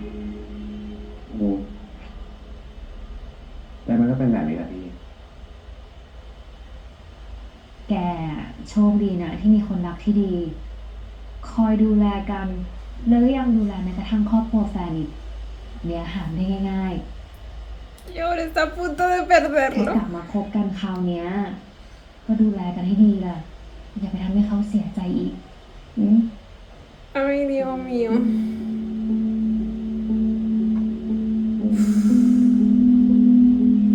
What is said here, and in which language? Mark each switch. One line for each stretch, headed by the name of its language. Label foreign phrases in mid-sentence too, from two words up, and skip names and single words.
Thai: โอ้แต่มันก็เป็นแบบนี้แหละพี่ แกโชคดีนะที่มีคนรักที่ดี คอยดูแลกัน แล้วก็ยังดูแลแม้กระทั่งครอบครัวแฟนอีกเนี่ยหามได้ง่าย
Spanish: Y ahora está a punto de
Thai: ๆแค่ก
Spanish: perderlo.
Thai: ลับมาคบกันคราวเนี้ย ก็ดูแลกันให้ดีล่ะ อย่าไปทำให้เขาเสียใจอีกอืม
Spanish: Ay, Dios mío.
Thai: แ